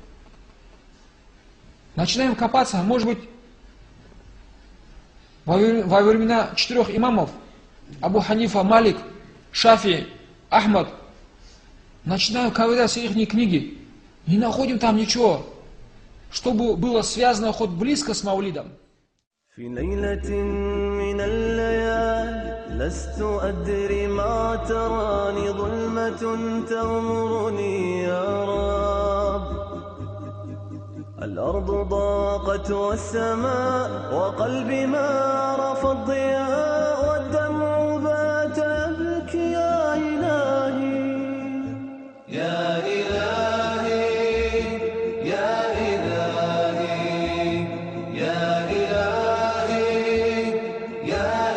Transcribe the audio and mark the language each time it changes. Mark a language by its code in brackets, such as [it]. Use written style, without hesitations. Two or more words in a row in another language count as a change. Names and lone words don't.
[ru] Начинаем копаться, может быть, во времена 4 имамов, Абу Ханифа, Малик, Шафи, Ахмад, начинаем ковыряться их книги, не находим там ничего, чтобы было связано хоть близко с маулидом. [ar] لست أدري ما تراني ظلمة تغمرني يا رب. الأرض ضاقت والسماء وقلبي ما رفض الضياء والدمع بات يبكي يا إلهي يا إلهي يا إلهي يا إلهي يا